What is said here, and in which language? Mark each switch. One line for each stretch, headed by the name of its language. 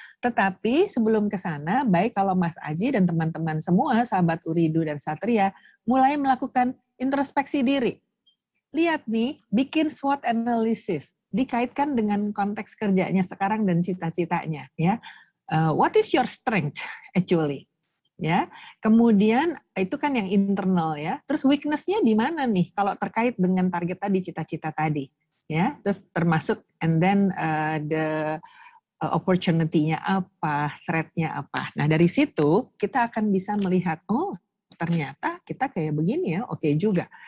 Indonesian: Tetapi sebelum ke sana, baik kalau Mas Aji dan teman-teman semua sahabat Uridu dan Satria mulai melakukan introspeksi diri. Lihat nih, bikin SWOT analysis. dikaitkan dengan konteks kerjanya sekarang dan cita-citanya, ya.
English: What is your strength actually?
Indonesian: Ya, kemudian itu kan yang internal ya. Terus weakness-nya di mana nih kalau terkait dengan target tadi, cita-cita tadi, ya. Terus termasuk
English: and then the opportunity-
Indonesian: nya apa, threat-nya apa. Nah, dari situ kita akan bisa melihat, oh, ternyata kita kayak begini ya, oke juga.